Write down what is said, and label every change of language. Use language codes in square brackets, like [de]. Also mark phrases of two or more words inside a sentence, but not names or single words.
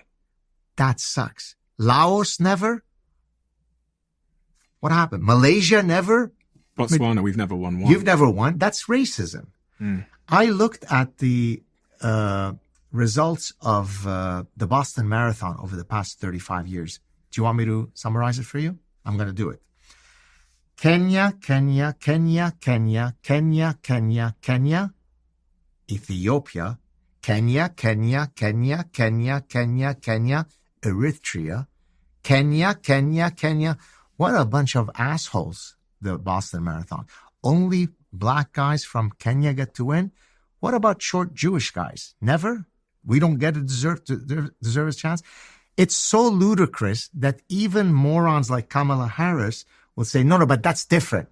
[en] That sucks. Laos never? What happened? Malaysia never? Botswana, we've never won one. You've never won? That's racism. I looked at the results of the Boston Marathon over the past 35 years. Do you want me to summarize it for you? I'm going to do it. Kenya, Kenya, Kenya, Kenya, Kenya, Kenya, Kenya. Ethiopia, Kenya, Kenya, Kenya, Kenya, Kenya, Kenya, Eritrea, Kenya, Kenya, Kenya. What a bunch of assholes, the Boston Marathon. Only black guys from Kenya get to win. What about short Jewish guys? Never? We don't get a deserve a chance? It's so ludicrous that even morons like Kamala Harris will say, no, but that's different.